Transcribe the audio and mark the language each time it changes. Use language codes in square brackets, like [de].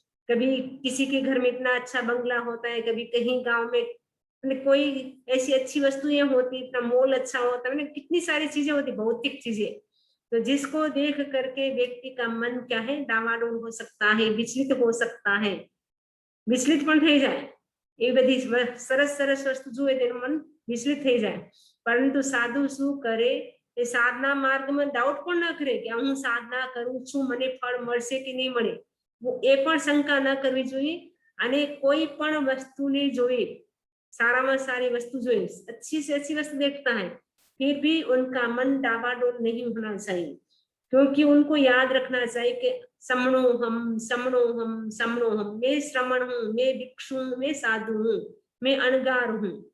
[hi] कभी किसी के घर में इतना अच्छा बंगला होता है, कभी कहीं गांव में कोई ऐसी अच्छी वस्तुएं होती, इतना मॉल अच्छा होता है, कितनी सारी चीजें होती भौतिक चीजें। तो जिसको देख करके व्यक्ति का मन क्या है, डामाडोल हो सकता है, विचलित हो सकता है, विचलित पण થઈ જાય। [gu] એ બધી સરસ સરસ વસ્તુ જોઈએ તેનું मन વિચલિત થઈ જાય। પરંતુ સાધુ શું કરે, એ સાધના માર્ગમાં डाउट પણ ન કરે કે હું સાધના કરું છું મને ફળ મળશે કે નહીં મળે, वो એ પણ શંકા ન કરવી જોઈએ। અને કોઈ પણ વસ્તુને જોઈએ, સારામાં સારી વસ્તુ જોઈએ, [hi] अच्छी से अच्छी वस्तु देखता है फिर भी उनका मन डावाडोल नहीं होना चाहिए। क्योंकि उनको याद रखना चाहिए कि [pra] समणोहम समणोहम समणोहम, [hi] मैं श्रमण हूँ, मैं भिक्षु हूँ, मैं साधु हूँ, मैं अणगार हूँ।